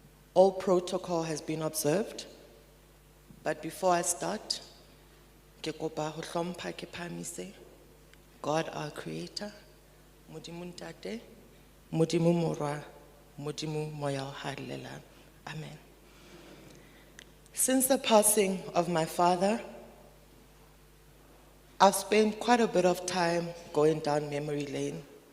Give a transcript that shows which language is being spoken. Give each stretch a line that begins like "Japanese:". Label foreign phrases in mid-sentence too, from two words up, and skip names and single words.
English: All protocol has been observed, but before I start,
Southern Sotho: ke kopa ho hlompha ke phamise
English: God our creator,
Southern Sotho: Modimo Ntate, Modimo Morwa, Modimo Moya o halelang. Amen.
English: Since the passing of my father, I've spent quite a bit of time going down memory lane.